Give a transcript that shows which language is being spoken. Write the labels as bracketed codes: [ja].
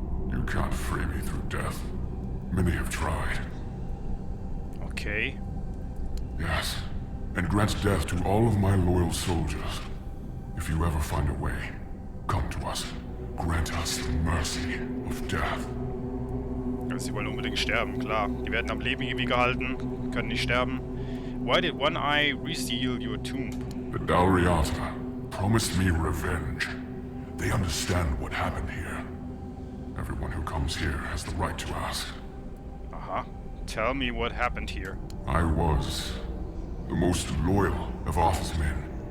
[en] You can't free me through death. Many have tried. Okay. Yes, and grant death to all of my loyal soldiers. If you ever find a way, come to us. Grant us the mercy of death. [de] Also, sie wollen unbedingt sterben, klar. Die werden am Leben ewig gehalten, können nicht sterben. [en] Why did One Eye reseal your tomb? The Del Riata promised me revenge. They understand what happened here. Everyone who comes here has the right to ask. Aha. Tell me what happened here. I was the most loyal of Arthur's men.